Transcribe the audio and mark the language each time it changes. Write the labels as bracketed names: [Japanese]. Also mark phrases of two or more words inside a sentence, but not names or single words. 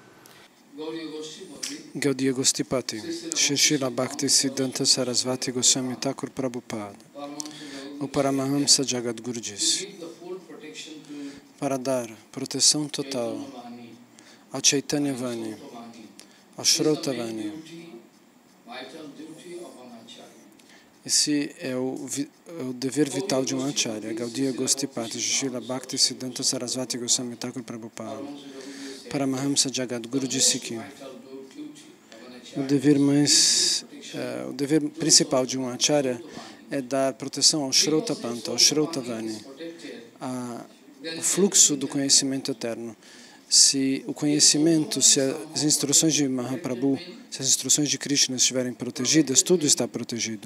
[Portuguese] Gaudiya Gostipati, Shri Srila Bhakti Siddhanta Sarasvati Goswami Thakur Prabhupada, o Paramahamsa Jagadguru disse, para dar proteção total ao Chaitanya Vani, ao Shrota Vani. Esse é o dever vital de um Acharya. Gaudiya Gostipati, Srila Bhakti Siddhanta Sarasvati Goswami Thakur Prabhupada. Paramahamsa Jagadguru disse que o dever principal de um Acharya é dar proteção ao Shrota Panta, ao Shrota Vani, o fluxo do conhecimento eterno. Se o conhecimento, se as instruções de Mahaprabhu, se as instruções de Krishna estiverem protegidas, tudo está protegido.